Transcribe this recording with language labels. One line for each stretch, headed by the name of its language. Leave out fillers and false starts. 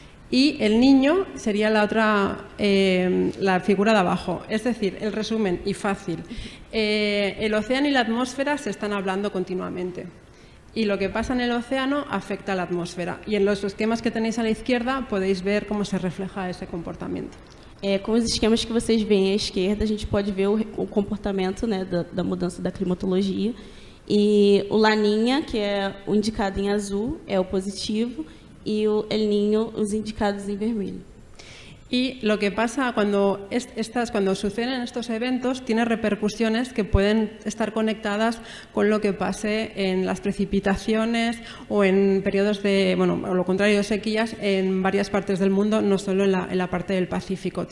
Spanish: Y el niño sería la otra, la figura de abajo. Es decir, el resumen y fácil. El océano y la atmósfera se están hablando continuamente. Y lo que pasa en el océano afecta a la atmósfera. Y en los esquemas que tenéis a la izquierda podéis ver cómo se refleja
Portuguese: esse comportamento. Com os esquemas que vocês veem à esquerda, a gente pode ver o comportamento, né, da mudança da climatologia. E o Laninha, que é o indicado em azul, é o positivo,
Spanish: y el Niño,
Portuguese: os indicados en vermelho.
Spanish: Y lo que pasa cuando suceden estos eventos tiene repercusiones que pueden estar conectadas con lo que pase en las precipitaciones o en periodos de, bueno, o lo contrario, sequías en varias partes del mundo, no solo en la parte del Pacífico.